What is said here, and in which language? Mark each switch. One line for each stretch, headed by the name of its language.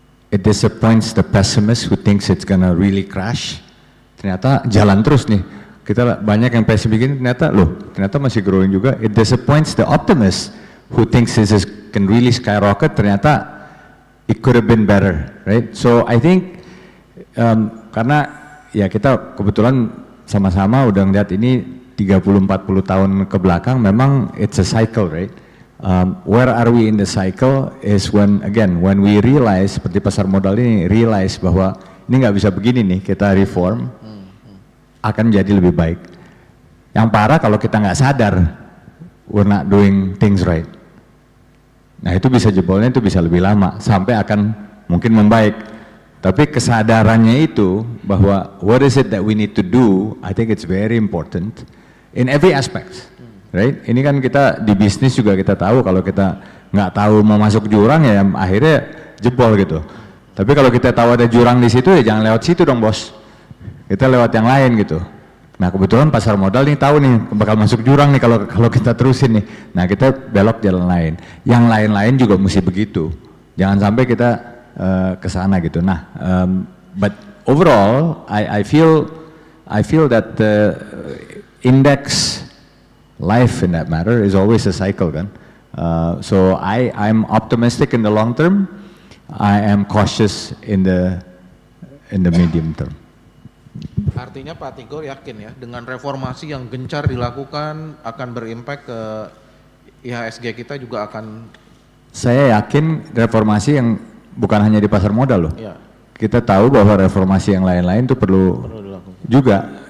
English: It disappoints the pessimist who thinks it's gonna really crash.
Indonesian: Ternyata jalan terus nih. Kita banyak yang pesimis begini, ternyata masih growing juga.
English: It disappoints the optimist who thinks this can really skyrocket.
Indonesian: Ternyata
English: it could have been better, right? So I think
Indonesian: karena ya kita kebetulan sama-sama udah ngeliat ini 30-40 tahun ke belakang, memang
English: it's a cycle, right? Where are we in the cycle is when we realize,
Indonesian: seperti pasar modal ini, realize bahwa ini nggak bisa begini nih, kita reform, akan jadi lebih baik. Yang parah kalau kita nggak sadar,
English: we're not doing things right.
Indonesian: Nah itu bisa jebolnya, itu bisa lebih lama, sampai akan mungkin membaik. Tapi kesadarannya itu, bahwa
English: what is it that we need to do, I think it's very important, in every aspect. Right?
Indonesian: Ini kan kita di bisnis juga kita tahu, kalau kita nggak tahu mau masuk jurang ya akhirnya jebol gitu. Tapi kalau kita tahu ada jurang di situ ya jangan lewat situ dong bos. Kita lewat yang lain gitu. Nah kebetulan pasar modal nih tahu nih bakal masuk jurang nih kalau kita terusin nih. Nah kita belok jalan lain. Yang lain-lain juga mesti begitu. Jangan sampai kita ke sana gitu.
English: Nah, but overall I feel that the index life in that matter is always a cycle kan. So I'm optimistic in the long term. I am cautious in the medium term.
Indonesian: Artinya Pak Tigor yakin ya dengan reformasi yang gencar dilakukan akan berimpact ke IHSG kita juga akan. Saya yakin reformasi yang bukan hanya di pasar modal loh. Ya. Kita tahu bahwa reformasi yang lain-lain itu perlu juga.